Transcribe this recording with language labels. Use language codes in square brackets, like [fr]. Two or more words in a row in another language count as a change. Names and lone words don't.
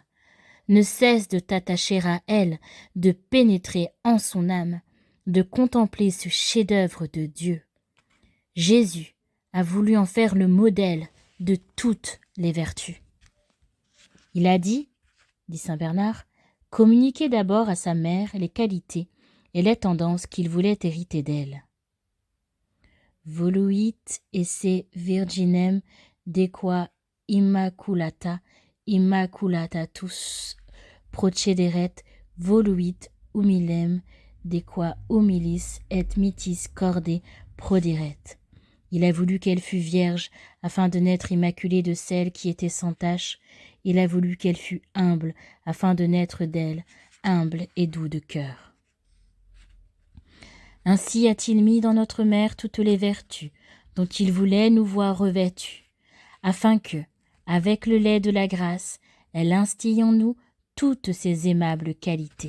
[fr] Ne cesse de t'attacher à elle, de pénétrer en son âme, de contempler ce chef-d'œuvre de Dieu. Jésus a voulu en faire le modèle de toutes les vertus. Il a dit saint Bernard, communiquer d'abord à sa mère les qualités et les tendances qu'il voulait hériter d'elle. [la] Voluit esse virginem de qua immaculatatus procederet, voluit humilem de qua humilis et mitis corde proderet. [fr] Il a voulu qu'elle fût vierge, afin de naître immaculée de celle qui était sans tache. Il a voulu qu'elle fût humble, afin de naître d'elle, humble et doux de cœur. Ainsi a-t-il mis dans notre mère toutes les vertus dont il voulait nous voir revêtues, afin que, avec le lait de la grâce, elle instille en nous toutes ses aimables qualités.